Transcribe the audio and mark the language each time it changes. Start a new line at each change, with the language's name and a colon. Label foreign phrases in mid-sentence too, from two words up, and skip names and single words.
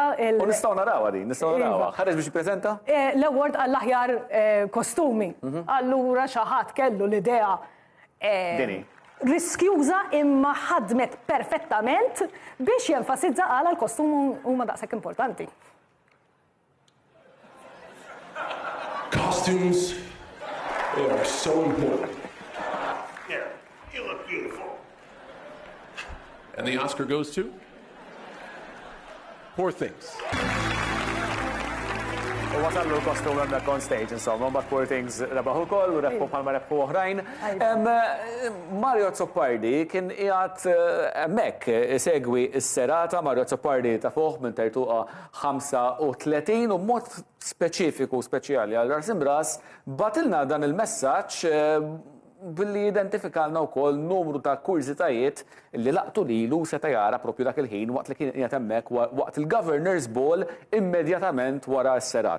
Maltese: U nistgħu narawha din, nistgħu narawha. Ħareġ biex jippreżenta? L-award għall-aħjar kostumi. Allura xi ħadd kellu l-idea Dini. riskjuża imma ħadmet perfettament biex jenfasizza għala l-kostum huma daqshekk importanti.
English: Costumes, they are so important. Yeah, you look beautiful. And the Oscar goes to Poor Things.
Maltese: U wasallu l-kostum hemmhekk
English: on stage,
Maltese: insomma, mbagħad Poor Things rebaħu wkoll u rebħu bħalma rebħu oħrajn. Mario Zoppardi kien qiegħed hemmhekk isegwi s-serata, Mario Zoppardi ta' fuq minn tertuqa 35 u mod speċifiku speċjali għal Rasim Bras batilna dan il-messaġġ billi identifikalna wkoll numru ta' kurzitajiet li laqtu lilu seta' jara propju dak il-ħin waqt li kien qiegħed hemmhekk waqt il-Governor's Ball immedjatament wara s-serata.